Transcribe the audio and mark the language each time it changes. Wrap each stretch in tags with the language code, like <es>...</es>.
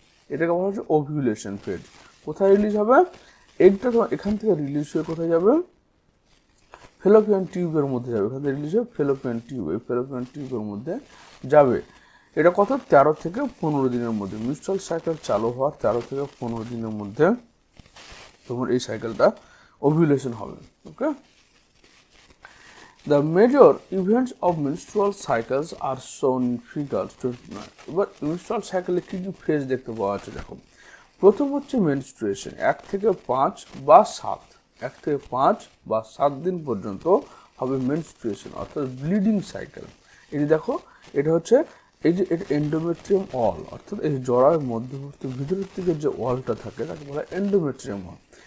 <bn>এটাকে বলা হচ্ছে ওভিউলেশন ফেজ। কোথায় রিলিজ হবে? এগটা তোমার এখান থেকে রিলিজ হয়ে কোথায় যাবে? ফেলোপিয়ান টিউবের মধ্যে যাবে। এখান থেকে রিলিজ হয়ে ফেলোপিয়ান টিউব, এই ফেলোপিয়ান টিউবের মধ্যে যাবে। এটা কত? 13 থেকে 15 দিনের মধ্যে। মেনস্ট্রুয়াল সাইকেল চালু হওয়ার 13 থেকে 15 দিনের মধ্যে তোমার এই সাইকেলটা ওভিউলেশন হবে।</bn> <en>Okay, The major events of menstrual cycles are shown in figure 29.</en> <bn>এবার menstrual cycle কি কি ফেজ দেখতে পাওয়া যাচ্ছে দেখো। প্রথম হচ্ছে মেনস্ট্রুয়েশন, 1 থেকে 5 বা 7, 1 থেকে 5 বা 7 দিন পর্যন্ত হবে মেনস্ট্রুয়েশন অর্থাৎ ব্লিডিং সাইকেল। এই যে দেখো, এটা হচ্ছে এই যে এটা এন্ডোমেট্রিয়াম ওয়াল, অর্থাৎ এই জরায়ুর মধ্যবর্তী ভিতরের দিকে যে ওয়ালটা থাকে তাকে বলা হয় এন্ডোমেট্রিয়াম ওয়াল।</bn>